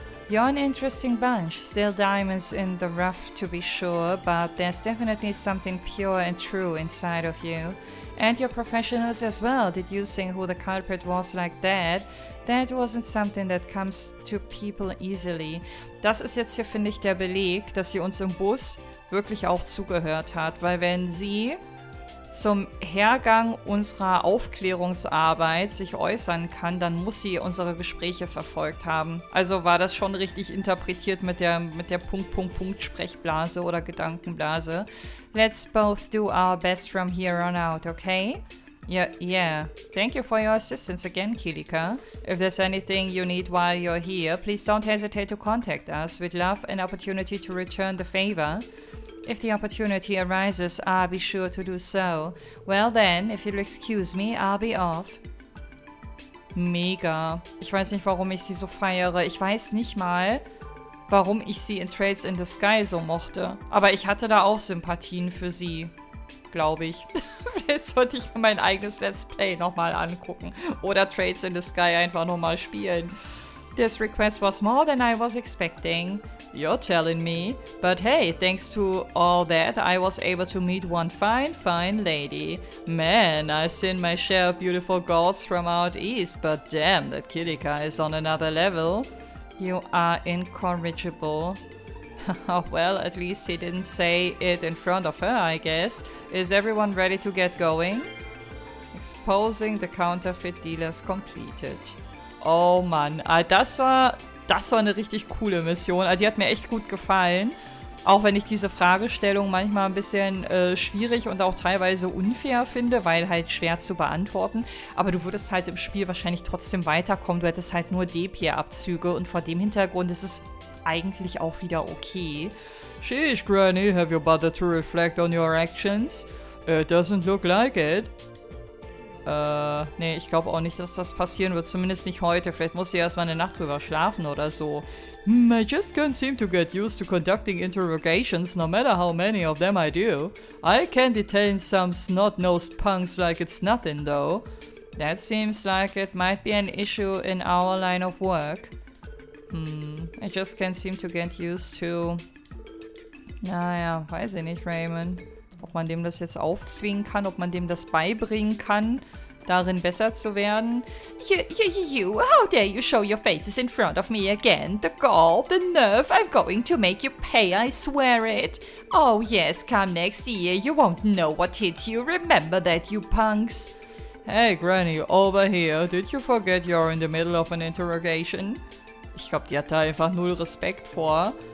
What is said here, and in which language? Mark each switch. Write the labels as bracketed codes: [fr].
[en] You're an interesting bunch. Still diamonds in the rough to be sure, but there's definitely something pure and true inside of you. And you're professionals as well, deducing who the culprit was like that. That wasn't something that comes to people easily. [de] Das ist jetzt hier, finde ich, der Beleg, dass sie uns im Bus wirklich auch zugehört hat, weil wenn sie zum Hergang unserer Aufklärungsarbeit sich äußern kann, dann muss sie unsere Gespräche verfolgt haben. Also war das schon richtig interpretiert mit der Punkt-Sprechblase oder Gedankenblase. [en] Let's both do our best from here on out, okay? Yeah. Thank you for your assistance again, Kilika. If there's anything you need while you're here, please don't hesitate to contact us. We'd love an opportunity to return the favor. If the opportunity arises, I'll be sure to do so. Well then, if you'll excuse me, I'll be off. [de] Mega. Ich weiß nicht, warum ich sie so feiere. Ich weiß nicht mal, warum ich sie in Trades in the Sky so mochte. Aber ich hatte da auch Sympathien für sie. Glaube ich. Vielleicht sollte ich mein eigenes Let's Play nochmal angucken. Oder Trades in the Sky einfach nochmal spielen. [en] This request was more than I was expecting. You're telling me. But hey, thanks to all that, I was able to meet one fine lady. Man, I've seen my share of beautiful girls from out east, but damn, that Kilika is on another level. You are incorrigible. Well, at least he didn't say it in front of her, I guess. Is everyone ready to get going? Exposing the counterfeit dealers completed. [de] Oh Mann, das war eine richtig coole Mission. Die hat mir echt gut gefallen. Auch wenn ich diese Fragestellung manchmal ein bisschen schwierig und auch teilweise unfair finde, weil halt schwer zu beantworten. Aber du würdest halt im Spiel wahrscheinlich trotzdem weiterkommen. Du hättest halt nur D-Pier-Abzüge und vor dem Hintergrund ist es eigentlich auch wieder okay. [en] Sheesh, Granny, have you bothered to reflect on your actions? It doesn't look like it. [de] Nee, ich glaube auch nicht, dass das passieren wird. Zumindest nicht heute. Vielleicht muss sie erstmal eine Nacht drüber schlafen oder so. [en] I just can't seem to get used to conducting interrogations, no matter how many of them I do. I can detain some snot-nosed punks like it's nothing, though. That seems like it might be an issue in our line of work. I just can't seem to get used to... [de] Naja, weiß ich nicht, Raymond. Ob man dem das jetzt aufzwingen kann, ob man dem das beibringen kann, darin besser zu werden. [en] You, how dare you show your faces in front of me again? The gall, the nerve, I'm going to make you pay, I swear it. Oh yes, come next year, you won't know what hit you, remember that, you punks. Hey Granny, over here, did you forget you're in the middle of an interrogation? [de] Ich glaube, die hat da einfach null Respekt vor.